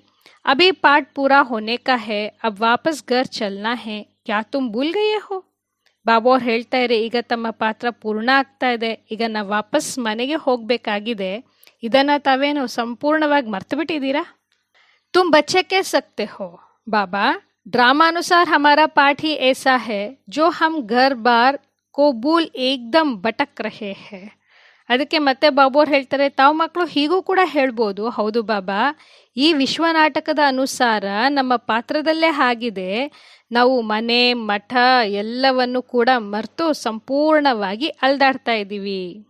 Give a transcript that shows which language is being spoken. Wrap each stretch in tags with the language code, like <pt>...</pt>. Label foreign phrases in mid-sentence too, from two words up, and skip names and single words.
<hi>अभी पाठ पूरा होने का है, अब वापस घर चलना है, क्या तुम भूल गए हो.</hi> <kn>ಬಾಬೋರ್ ಹೇಳ್ತಾ ಇದ್ದಾರೆ ಈಗ ತಮ್ಮ ಪಾತ್ರ ಪೂರ್ಣ ಆಗ್ತಾ ಇದೆ, ಈಗ ನಾವು ವಾಪಸ್ ಮನೆಗೆ ಹೋಗಬೇಕಾಗಿದೆ. ಇದನ್ನು ತಾವೇನು ಸಂಪೂರ್ಣವಾಗಿ ಮರ್ತು ಬಿಟ್ಟಿದ್ದೀರಾ.</kn> <hi>तुम बच्चे के सकते हो बाबा. ड्रामानुसार हमारा पाठ ही ऐसा है जो हम घर बार को भूल एकदम भटक रहे हैं.</hi> <kn>ಅದಕ್ಕೆ ಮತ್ತೆ ಬಾಬೋರ್ ಹೇಳ್ತಾರೆ ತಾವು ಮಕ್ಕಳು ಹೀಗೂ ಕೂಡ ಹೇಳ್ಬೋದು. ಹೌದು ಬಾಬಾ, ಈ ವಿಶ್ವನಾಟಕದ ಅನುಸಾರ ನಮ್ಮ ಪಾತ್ರದಲ್ಲೇ ಆಗಿದೆ. ನಾವು ಮನೆ ಮಠ ಎಲ್ಲವನ್ನು ಕೂಡ ಮರೆತು ಸಂಪೂರ್ಣವಾಗಿ ಅಲ್ದಾಡ್ತಾ ಇದ್ದೀವಿ.</kn>